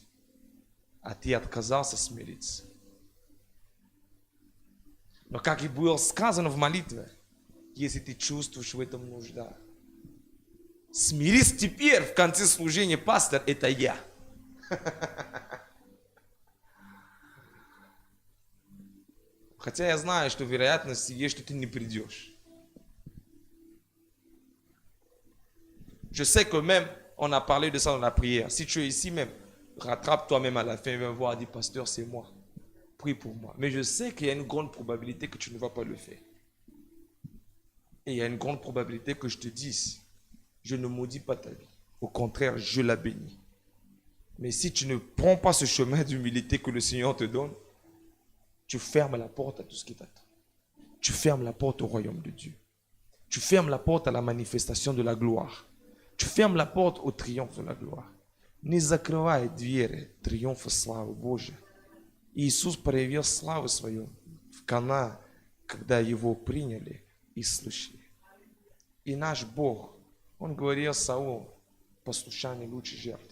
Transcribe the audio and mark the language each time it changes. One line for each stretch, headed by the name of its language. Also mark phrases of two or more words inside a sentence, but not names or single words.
Russian: А ты отказался смириться. Но как и было сказано в молитве, если ты чувствуешь в этом нужда, смирись теперь в конце служения, пастор, это я. Хотя я знаю, что вероятность есть, что ты не придешь.
French: Je sais que même, on a parlé de ça dans la prière. Si tu es ici même, rattrape toi-même à la fin, viens voir, dis, pasteur, c'est moi. Prie pour moi. Mais je sais qu'il y a une grande probabilité que tu ne vas pas le faire. Et il y a une grande probabilité que je te dise, je ne maudis pas ta vie. Au contraire, je la bénis. Mais si tu ne prends pas ce chemin d'humilité que le Seigneur te donne, tu fermes la porte à tout ce qui t'attend. Tu fermes la porte au royaume de Dieu. Tu fermes la porte à la manifestation de la gloire. Tu fermes la porte au triomphe de la gloire.
Russian: Не закрывай двери триумфа славы Божьей. Иисус проявил славу свою в Кана, когда Его приняли и слышали. И наш Бог, Он говорил Саулу, послушание лучше жертвы.